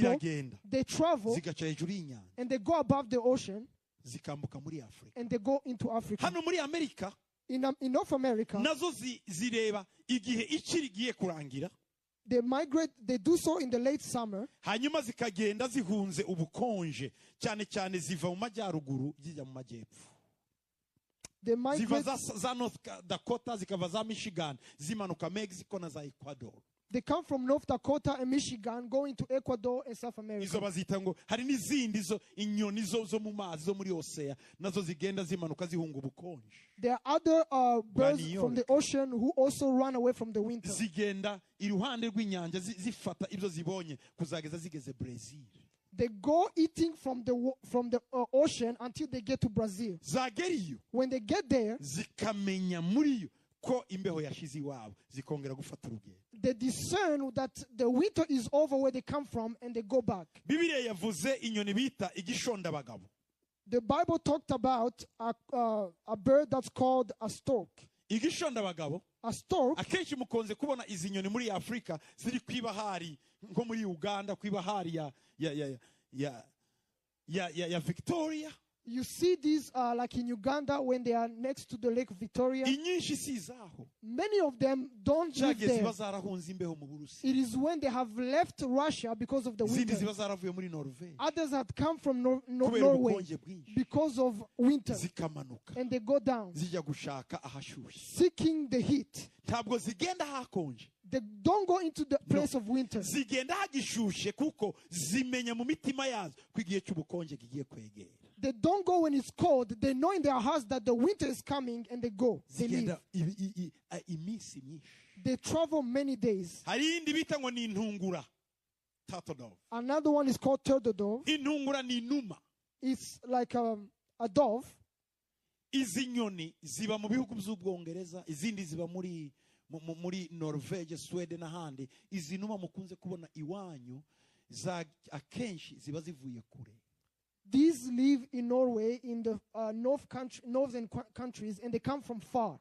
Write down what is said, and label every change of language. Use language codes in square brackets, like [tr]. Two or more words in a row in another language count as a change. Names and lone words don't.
[rw] ziragenda [en] they travel [rw] zigaca hejuru y'inyanja [en] and they go above the ocean [rw] zikambuka muri Afurika. [en] and they go into Africa. [rw] Hano muri Amerika [en] In North America, [rw] nazo zireba igihe ikiri giye kurangira, [en] they migrate, they do so in the late summer, [rw] hanyuma zikagenda zihunze ubukonje, cyane cyane ziva mu majyaruguru zijya mu majyepfo. [en] they [rw] Ziva [en] migrate, [rw] za North Dakota, zikava za Michigan, zimanuka Mexico na za Ecuador. [en] they come from North Dakota and Michigan, going to Ecuador and South [rw] Izo [en] America. [rw] bazita ngo hari n'izindi inyoni zo mu mazi zo muri Osea nazo zigenda zimanuka zihunga ubukonje. [en] There are other birds New from the ocean who also run away from the winter. [rw] Zigenda iruhande rw'inyanja zifata ibyo zibonye kuzageza zigeze Brazil. [en] They go eating from the ocean until they get to Brazil. [rw] Zageriyo [en] When they get there, [rw] zikamenya muri yo ko imbeho yashize iwabo, zikongera gufata urugendo. [en] they discern that the winter is over where they come from and they go back. [rw] Bibiliya yavuze inyoni bita igishonda abagabo. [en] The Bible talked about a bird that's called a stork. [rw] Igishonda abagabo, [en] A stork, [rw] akenshi mukonze kubona izi nyoni muri Afurika ziri kwibahari nko muri Uganda, kwibahari ya Victoria. [en] you see these like in Uganda when they are next to the Lake Victoria. [rw] Inyinshi si izaho. [en] Many of them don't live [rw] Zage [en] there. [rw] ziba zarahunze imbeho mu Burusiya. [en] It is when they have left Russia because of the [rw] Izindi [en] winter. [rw] ziba zaravuye muri Norvege. [en] Others had come from [rw] Kubera [en] Norway [rw] ubukonje bwinshi. [en] because of winter. [rw] Zikamanuka. [en] And they go down, [rw] Zijya gushaka ahashyushye. [en] seeking the heat. [rw] Ntabwo zigenda hakonje. [en] They don't go into the place of winter. [rw] Zigenda hagishushe kuko zimenya mu mitima yazo ko igihe cy'ubukonje kigiye kwegera. [en] They don't go when it's cold. They know in their hearts that the winter is coming and they go. They leave. [rw] Zigenda iminsi myinshi. [en] They travel many days. [rw] Hari iyindi bita ngo ni intungura. [en] Turtle dove. Another one is called turtle dove. [rw] Intungura ni inuma. [en] It's like a dove. [rw] Izi nyoni ziba mu bihugu by'Ubwongereza, izindi ziba muri Norvege, Sweden n'ahandi. Izi numa mukunze kubona iwanyu akenshi ziba zivuye kure. [en] These live in Norway, in the northern countries, and they come from far.